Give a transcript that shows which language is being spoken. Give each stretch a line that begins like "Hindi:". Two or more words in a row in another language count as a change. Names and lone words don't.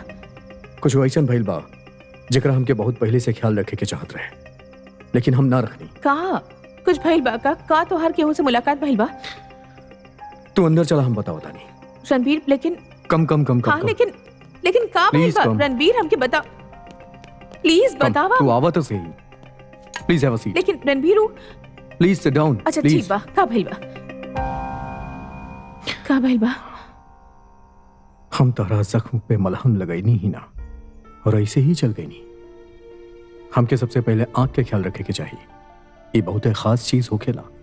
Bhojpuri: कुछ वैसन भइल बा जेकरा हमके बहुत पहले से ख्याल रखे के चाहत रहे, लेकिन हम ना रखनी। का कुछ भइल बा? का तोहार केहू से मुलाकात भइल बा? तू अंदर चला, हम बतावता नहीं। रणबीर लेकिन
English: come come come come
Bhojpuri: हाँ
English: कम।
Bhojpuri: लेकिन का भइल बा? रणबीर हमके बता, प्लीज बतावा। तू आवा तो सही।
English: please have a seat.
Bhojpuri: लेकिन रणबीर
English: please sit down.
Bhojpuri: अच्छा ठीक बा, का भइल बा? का भइल बा? हम तोहरा जख्म पे मलहम लगैनी ही ना, और ऐसे ही चल गई नी। हमके सबसे पहले आंख के ख्याल रखे के चाहिए, ये बहुत खास चीज होखेला।